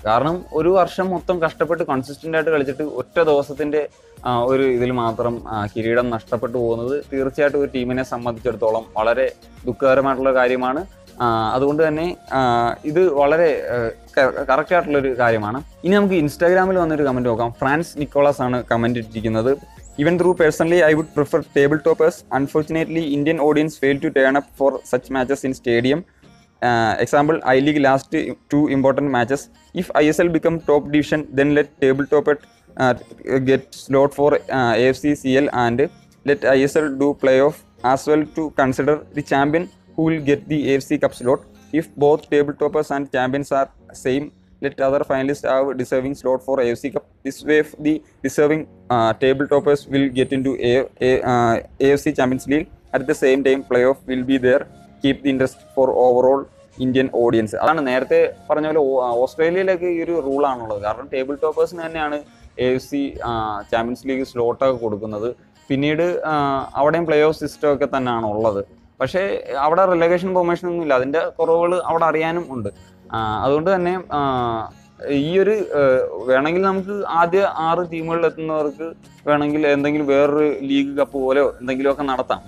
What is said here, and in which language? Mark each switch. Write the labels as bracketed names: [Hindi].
[Malayalam] കാരണം ഒരു വർഷം മൊത്തം കഷ്ടപ്പെട്ട് കൺസിസ്റ്റന്റ് ആയിട്ട് കളിച്ചിട്ട് ഒറ്റ ദിവസത്തിന്റെ ഒരു ഇതിൽ മാത്രം കിരീടം നഷ്ടപ്പെട്ടു പോകുന്നത് തീർച്ചയായിട്ടും ഒരു ടീമിനെ സംബന്ധിച്ചിടത്തോളം വളരെ ദുഃഖകരമായിട്ടുള്ള കാര്യമാണ്. അതുകൊണ്ട് തന്നെ ഇത് വളരെ കറക്റ്റ് ആയിട്ടുള്ളൊരു കാര്യമാണ്. ഇനി നമുക്ക് ഇൻസ്റ്റാഗ്രാമിൽ വന്നൊരു കമന്റ് നോക്കാം. ഫ്രാൻസ് നിക്കോളാസ് ആണ് കമന്റ് ഇട്ടിരിക്കുന്നത്. [English] Even though personally I would prefer tabletoppers, unfortunately Indian audience fail to turn up for such matches in stadium. Example, I-League last 2 important matches. If ISL become top division, then let tabletopper get slot for AFC CL and let ISL do playoff as well to consider the champion who will get the AFC Cup slot. If both tabletoppers and champions are same, let other finalists have deserving slot for AFC Cup. This way, the deserving tabletoppers will get into AFC Champions League. At the same time, playoff will be there. Keep the interest for overall Indian audience. [Malayalam] അതാണ് നേരത്തെ പറഞ്ഞ പോലെ ഓസ്ട്രേലിയയിലൊക്കെ ഈ ഒരു റൂളാണുള്ളത്. കാരണം table ടോപ്പേഴ്സിന് തന്നെയാണ് AFC champions league സ്ലോട്ടൊക്കെ കൊടുക്കുന്നത്. പിന്നീട് അവിടെയും പ്ലേ ഓഫ് സിസ്റ്റം ഒക്കെ തന്നെയാണ് ഉള്ളത്. പക്ഷേ അവിടെ റിലഗേഷൻ പ്രൊമോഷൻ ഒന്നും ഇല്ല. അതിൻ്റെ കുറവുകൾ അവിടെ അറിയാനും ഉണ്ട്. അതുകൊണ്ട് തന്നെ ഈ ഒരു വേണമെങ്കിൽ നമുക്ക് ആദ്യ 6 ടീമുകളിൽ എത്തുന്നവർക്ക് വേണമെങ്കിൽ എന്തെങ്കിലും വേറൊരു ലീഗ് കപ്പ് പോലെയോ എന്തെങ്കിലുമൊക്കെ നടത്താം.